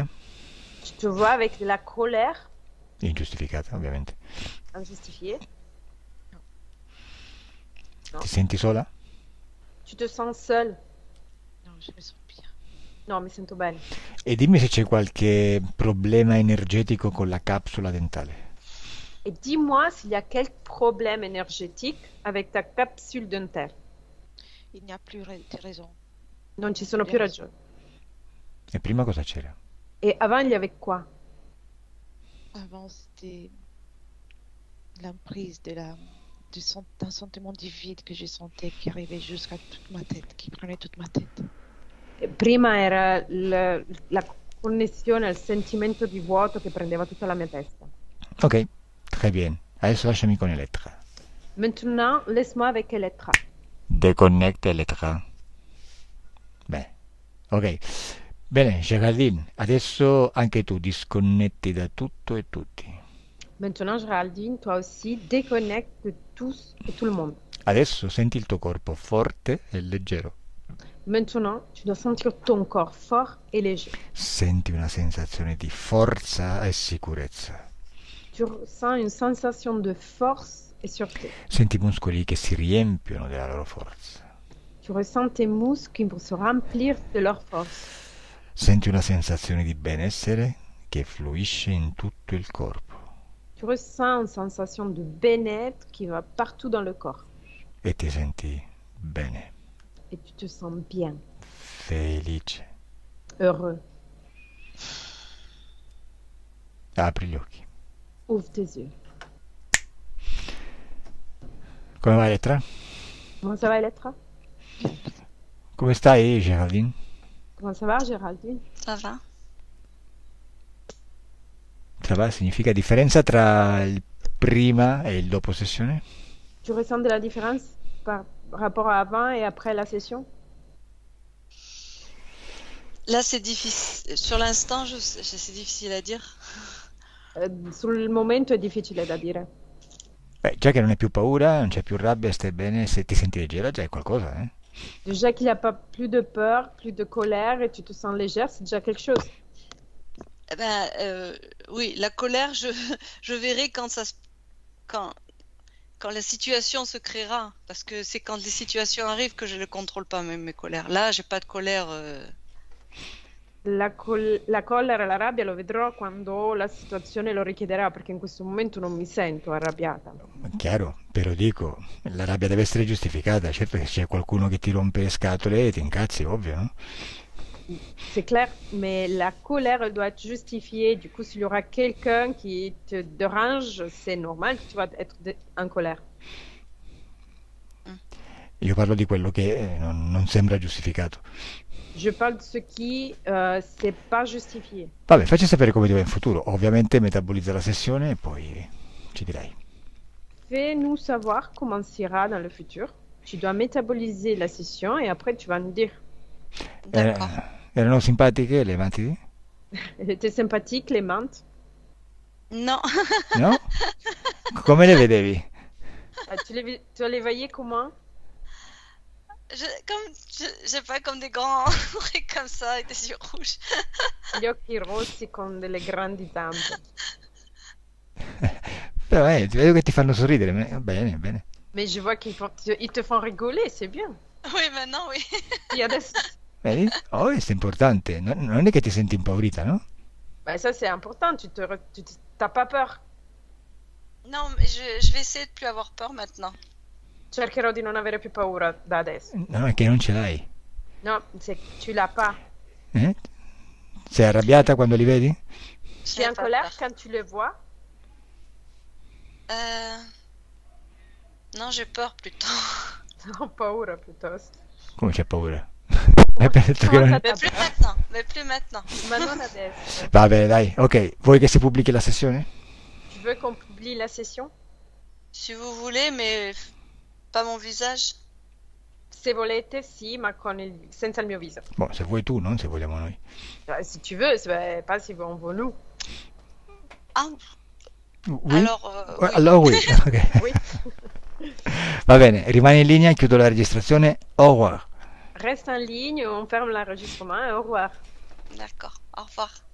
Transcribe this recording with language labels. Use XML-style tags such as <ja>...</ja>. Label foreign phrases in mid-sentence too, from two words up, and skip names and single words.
<fr>Tu te vois avec de la colère</fr> <it>Ingiustificata, ovviamente.</it> <fr>injustifiée? No.</fr> <it>Ti senti sola?</it> <fr>Tu te sens seul? non, je me sens bien.</fr> <it>No, mi sento bene. E dimmi se c'è qualche problema energetico con la capsula dentale.</it> <fr>Et dis-moi s'il y a quel problème énergétique avec ta capsule dentaire. Il n'y a plus de raison.</fr> <it>Non ci sono più ragioni. E prima cosa c'era?</it> <fr>Et avant, il y avait quoi? Avant, c'était l'emprise d'un sentiment de vide que je sentais qui arrivait jusqu'à toute ma tête, qui prenait toute ma tête.</fr> <it>E prima era la connessione al sentimento di vuoto che prendeva tutta la mia testa.</it> <fr>Ok, très bien.</fr> <it>Adesso lasciami con Elettra.</it> <fr>Maintenant, laisse-moi avec Elettra.</fr> <it>Deconnecta Elettra. Bene. Ok. Bene, Geraldine, adesso anche tu disconnetti da tutto e tutti.</it> <fr>Maintenant, Géraldine, toi aussi, déconnecte de tous et tout le monde.</fr> <it>Adesso senti il tuo corpo forte e leggero.</it> <fr>Maintenant, tu dois sentir ton corps fort et léger.</fr> <it>Senti una sensazione di forza e sicurezza.</it> <fr>Tu ressens une sensation de force et sûreté.</fr> <it>Senti i muscoli che si riempiono della loro forza.</it> <fr>Tu ressens tes muscles pour se remplir de leur force.</fr> <it>Senti una sensazione di benessere che fluisce in tutto il corpo.</it> <fr>Tu ressens une sensation de bien-être qui va partout dans le corps.</fr> <it>E ti senti bene,</it> <fr>Et tu te sens bien,</fr> <it>felice.</it> <fr>heureux.</fr> <it>Apri gli occhi.</it> <fr>Ouvre tes yeux.</fr> <it>Come va Elettra?</it> <fr>Comment ça va, Elettra?</fr> <it>Come stai, Geraldine?</it> <fr>Comment ça va, Géraldine? Ça va? Ça va?</fr> <it>Significa differenza tra il prima e il dopo sessione?</it> <fr>Tu ressens de la différence par rapport à avant et après la session? Là, c'est difficile. Sur l'instant, c'est difficile à dire.</fr> <it>Sul momento è difficile da dire. Beh, già che non hai più paura, non c'è più rabbia, stai bene, se ti senti leggera già è qualcosa, eh?</it> <fr>Déjà qu'il n'y a pas plus de peur, plus de colère et tu te sens légère, c'est déjà quelque chose. Eh ben, oui, la colère, je verrai quand la situation se créera. Parce que c'est quand les situations arrivent que je ne contrôle pas même mes colères. Là, j'ai pas de colère.</fr> <it>La collera e la rabbia lo vedrò quando la situazione lo richiederà, perché in questo momento non mi sento arrabbiata. Chiaro, però dico, la rabbia deve essere giustificata, certo che se c'è qualcuno che ti rompe le scatole ti incazzi, ovvio, no?</it> <fr>C'est clair, mais la colère, elle doit être justifiée. Du coup, s'il y aura quelqu'un qui te dérange, c'est normal que tu vas être en colère.</fr> <it>Io parlo di quello che non sembra giustificato.</it> <fr>Je parle de ce qui, c'est pas justifié.</fr> <it>Vabbè, facci sapere come ti va in futuro. Ovviamente metabolizza la sessione e poi ci dirai.</it> <fr>Fais-nous savoir comment s'ira dans le futur. Tu dois métaboliser la session et après tu vas nous dire. D'accord.</fr> <it>Erano simpatiche le mantidi?</it> <fr>Elle était sympathique, Clémente. Non.</fr> <it>No? Come le vedevi?</it> <fr>Tu les voyais comment? Je sais pas, comme des grands trucs comme ça et des yeux rouges.</fr> <it>Gli occhi rossi con delle grandi zampe. Però vedo che ti fanno sorridere. Bene, bene.</it> <fr>Mais je vois ils te font rigoler, c'est bien. Oui, maintenant, oui.</fr> <it>Et adesso, Vedi? Oh, questo è importante. Non è che ti senti impaurita, no?</it> <fr>bah, ça c'est important, t'as pas peur. Non, mais je vais essayer de plus avoir peur maintenant.</fr> <it>Cercherò di non avere più paura da adesso. No, è che non ce l'hai. No,</it> <fr>tu l'as pas. Eh?</fr> <it>Sei arrabbiata quando li vedi?</it> <fr>Tu es en colère quand tu le vois? Non, j'ai peur plutôt.</fr> <it>Ho paura piuttosto. Come c'è paura? Hai detto che non...</it> <fr>Mais plus maintenant.</fr> <it>Ma non adesso. Va bene, dai. Ok, vuoi che si pubblichi la sessione?</it> <fr>Tu veux qu'on publie la session? Si vous voulez, mais Pas mon visage?</fr> <it>Se volete, sì, ma senza il mio viso. Bon, se vuoi tu, non se vogliamo noi.</it> <fr>Si tu veux, pas si on veut nous. Ah, Oui? alors oui.</fr> <it>Allora oui. Ok.</it> <fr>Oui.</fr> <it>Va bene, rimani in linea, chiudo la registrazione.</it> <fr>Au revoir. Reste en ligne, on ferme l'enregistrement et au revoir. D'accord. Au revoir.</fr>